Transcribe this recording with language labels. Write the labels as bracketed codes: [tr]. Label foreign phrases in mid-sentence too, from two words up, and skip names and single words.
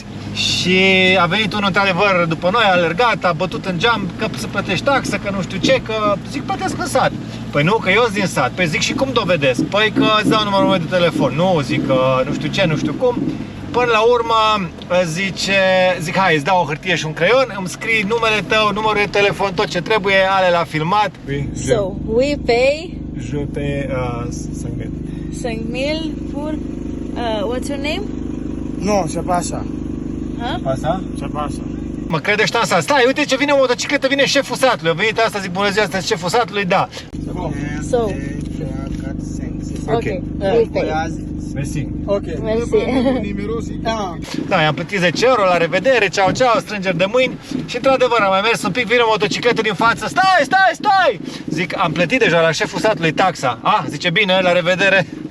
[ro] Și a venit unul într-adevăr după noi, a alergat, a bătut în geam că să plătești taxă, că nu știu ce, că zic plătesc în sat. Păi nu, că eu sunt din sat. Păi zic și cum dovedesc? Păi că îți dau numărul meu de telefon. Nu, zic că nu știu ce, nu știu cum. Până la urmă zic hai, îți dau o hârtie și un creion, îmi scrii numele tău, numărul de telefon, tot ce trebuie, ale la filmat. [en] So, we pay [fr] Je paie 5.000. [en] 5.000 for what's your name? [fr] Non, c'est pas ça. Huh? [ro] Asta? [fr] C'est pas ça. [ro] Mă crede ștansa. Stai, uite ce vine o motocicletă, vine șeful satului. A venit asta, zic bună ziua, asta șeful satului, da. [fr] C'est bon. [en] So, 2, 3, 4, 5, 6, okay, we pay. [ro] Mersi. [en] Ok. [fr] Merci. Numéro, c'est... [ro] Da, i-am plătit 10 euro, la revedere, ceau, ceau, strângeri de mâini. Și într-adevăr am mai mers un pic, vine o motocicletă din față. Stai, stai, stai! Zic, am plătit deja la șeful satului taxa. Ah, zice, bine, la revedere.